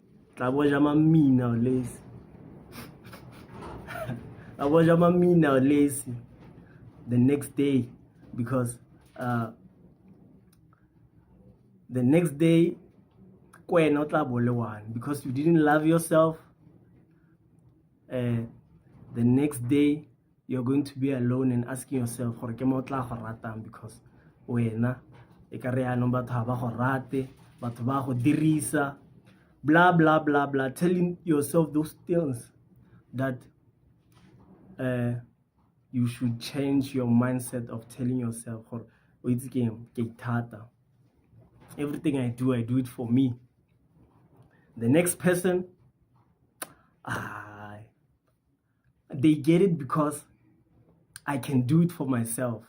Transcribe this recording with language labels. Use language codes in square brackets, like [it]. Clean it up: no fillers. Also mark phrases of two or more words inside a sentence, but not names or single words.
[en] The next day, because the next day, because you didn't love yourself. The next day, you're going to be alone and asking yourself, because [tn] wena ekare ya no batho ha ba go rate, batho ba go dirisa, [en] blah blah blah blah, telling yourself those things that you should change your mindset of telling yourself, everything I do it for me. The next person, they get it because I can do it for myself.